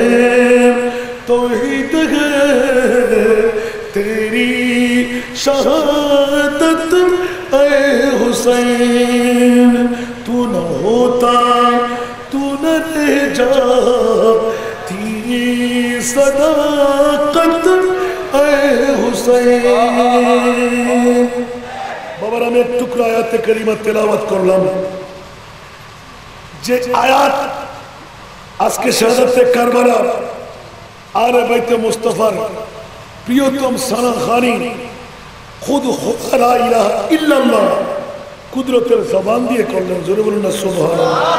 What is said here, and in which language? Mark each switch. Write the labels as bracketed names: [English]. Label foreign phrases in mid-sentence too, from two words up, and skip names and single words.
[Urdu] توحید ہے تیری شہادت اے حسین تو نہ ہوتا تو نہ رہ جاتی صداقت اے حسین [Bangla] বাবার আমি এক টুকরা আয়াতে কারিমা তেলাওয়াত করলাম যে আয়াত আজকে শাহাদাতে কারবালা আলে বাইতে মুস্তাফার প্রিয়তম [Urdu] ثنا خوانی خود خدا [Arabic] لا إله إلا الله [Bangla] কুদরতের জবান দিয়ে করলেন জোরে বলুন না সুবহানাল্লাহ